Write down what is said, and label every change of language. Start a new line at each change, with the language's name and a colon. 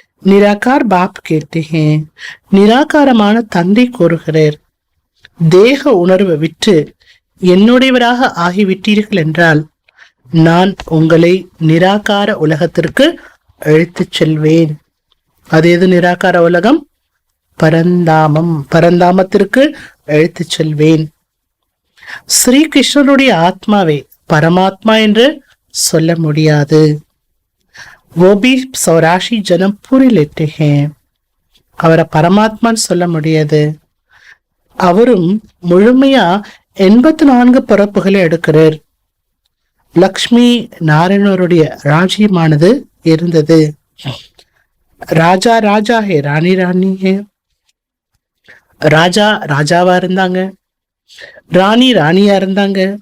Hindi: நிராகார் pop கேட்டே,
Tamil: நிராகாரமான தந்தை கூறுகிறார், தேக உணர்வை விட்டு என்னுடையவராக ஆகிவிட்டீர்கள் என்றால் நான் உங்களை நிராகார உலகத்திற்கு அழைத்துச் செல்வேன். அது எது நிராகார உலகம்? பரந்தாமம். பரந்தாமத்திற்கு அழைத்துச் செல்வேன். ஸ்ரீ கிருஷ்ணனுடைய ஆத்மாவை பரமாத்மா என்று சொல்ல முடியாது.
Hindi: वो भी सौराशी जन्म पूरे लेते हैं.
Tamil: அவரை பரமாத்மான்னு சொல்ல முடியாது. அவரும் முழுமையா 84 பிறப்புகளை எடுக்கிறார். லக்ஷ்மி நாராயணருடைய ராஜ்யமானது இருந்தது.
Hindi: ராஜா ராஜா ஹே, ராணி ராணி ஹே.
Tamil: ராஜா ராஜாவா இருந்தாங்க, ராணி ராணியா இருந்தாங்க.